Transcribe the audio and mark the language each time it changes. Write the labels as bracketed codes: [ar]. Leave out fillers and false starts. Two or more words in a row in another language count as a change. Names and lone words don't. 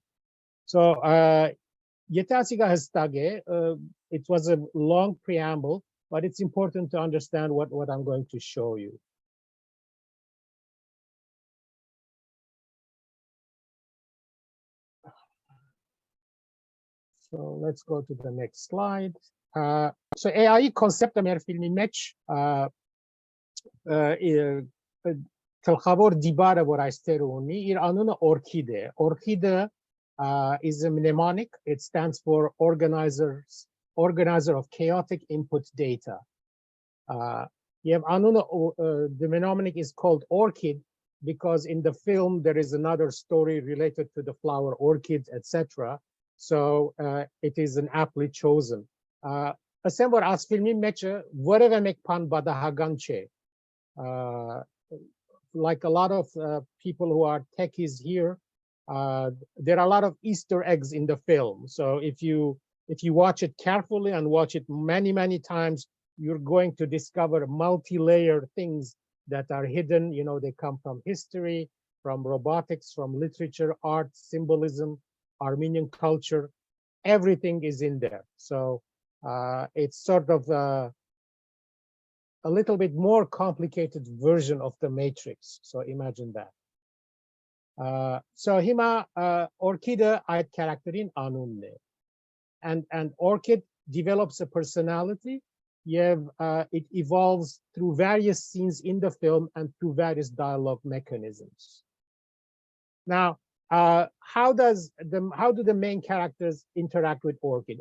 [en] So it was a long preamble, but it's important to understand what I'm going to show you. So let's go to the next slide. So AI concept [hy] մեր ֆիլմի մեջ գլխավոր դիբարը որ այստեղ ունի իր անունը ORCHID է. [en] ORCHID is a mnemonic. It stands for organizer of chaotic input data. The mnemonic is called ORCHID because in the film there is another story related to the flower orchids, etc. So it is an aptly chosen. [hy] Ասեմ որ այս ֆիլմի մեջ որևէ մեկ բան բադահական չէ. [en] Like a lot of people who are techies here, there are a lot of Easter eggs in the film. So if you watch it carefully and watch it many times, you're going to discover multi-layered things that are hidden. You know, they come from history, from robotics, from literature, art, symbolism, Armenian culture. Everything is in there. So it's sort of a little bit more complicated version of the Matrix. So imagine that. So [hy] հիմա ORCHID-ը այդ character-ին անունն է. [en] And ORCHID develops a personality. It evolves through various scenes in the film and through various dialogue mechanisms. Now, how do the main characters interact with ORCHID?